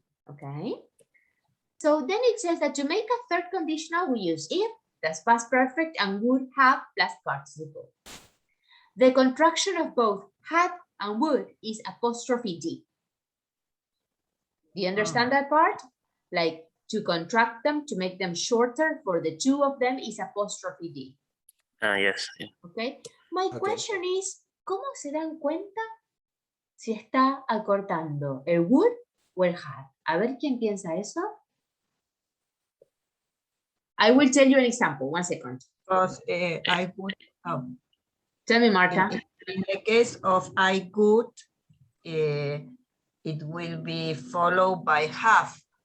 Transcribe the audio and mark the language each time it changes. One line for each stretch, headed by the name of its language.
English: Okay, so then it says that to make a third conditional, we use if, that's past perfect, and would have plus participle. The contraction of both had and would is apostrophe D. Do you understand that part? Like to contract them, to make them shorter for the two of them is apostrophe D. Yes. Yeah. Okay. My question is,
Spanish: ¿cómo se dan cuenta si está acortando el would o el had? A ver quién piensa eso.
English: I will tell you an example. 1 second. Because I would, Tell me, Marta. in the case of I could, it will be followed by have.